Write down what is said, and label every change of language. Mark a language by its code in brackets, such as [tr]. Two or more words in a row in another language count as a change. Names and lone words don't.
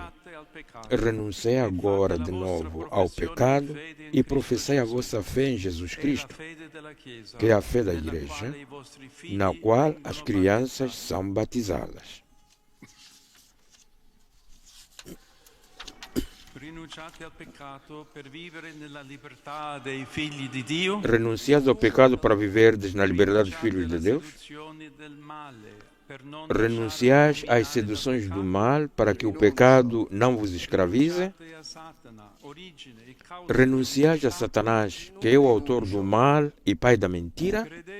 [pt] Renunciai agora de novo ao pecado e professai a vossa fé em Jesus Cristo, que é a fé da Igreja, na qual as crianças são batizadas. [it] Rinunciate al peccato per vivere nella libertà dei figli di Dio. [pt] Renunciate ao pecado para viverdes na liberdade dos filhos de Deus. Renunciais às seduções do mal para que o pecado não vos escravize. Renunciais a Satanás, que é o autor do mal e pai da mentira.